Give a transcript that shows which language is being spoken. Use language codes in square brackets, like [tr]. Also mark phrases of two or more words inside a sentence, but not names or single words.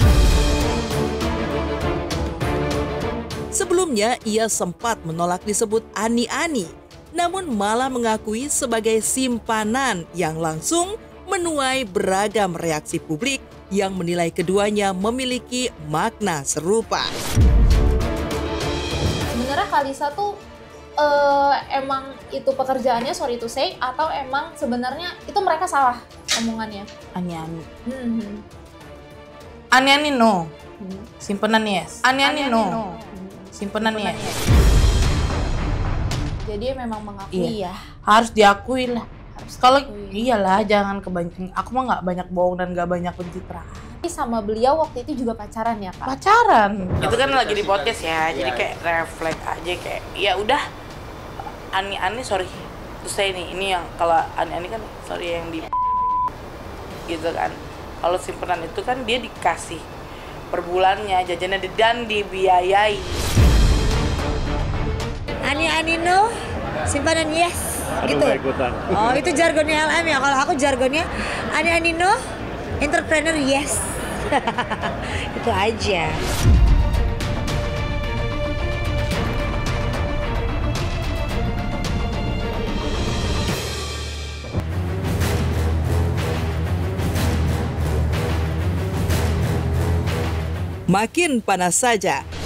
[id] Sebelumnya ia sempat menolak disebut ani-ani, namun malah mengakui sebagai simpanan yang langsung menuai beragam reaksi publik yang menilai keduanya memiliki makna serupa. Sebenarnya Kalisa tuh emang itu pekerjaannya, [en] sorry to say, [id] atau emang sebenarnya itu mereka salah omongannya? Ani-ani. Ani-ani no. Simpenan yes. Ani-ani no. Simpenan yes. Jadi memang mengakui ya. Harus diakui lah. Kalau iyalah, jangan kebanyakan. Aku mah nggak banyak bohong dan nggak banyak pencitraan. Sama beliau waktu itu juga pacaran ya, Kak? Pacaran. Itu kan lagi di podcast ya, jadi kayak refleks aja kayak ya udah. Ani-ani sorry. Terus saya ini yang kalau ani-ani kan sorry yang di gitu kan. Kalau simpenan itu kan dia dikasih per bulannya, jajannya dan dibiayai. Ani-ani no, simpanan yes. Gitu. Oh, itu jargonnya LM ya. Kalau aku jargonnya ani-ani no, [en] entrepreneur yes. [id] Itu aja. Makin panas saja.